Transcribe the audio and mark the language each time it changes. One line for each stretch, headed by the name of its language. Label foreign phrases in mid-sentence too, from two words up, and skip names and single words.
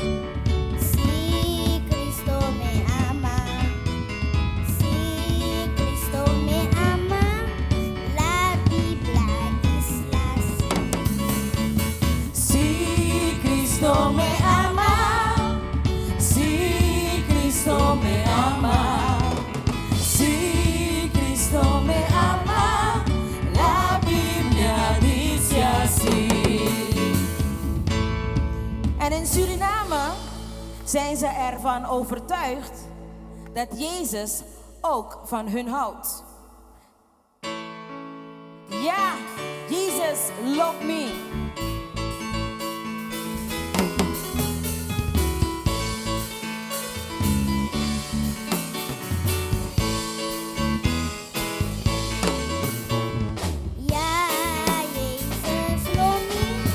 Spanish: si Cristo me ama, si Cristo me ama, la Biblia dice así. Si Cristo me ama, si Cristo me ama, si Cristo me ama, la Biblia dice así.
Dutch: En in Suriname zijn ze ervan overtuigd dat Jezus ook van hun houdt.
English: Ja, Jesus love me.
Dutch: Ja, Jezus loopt me.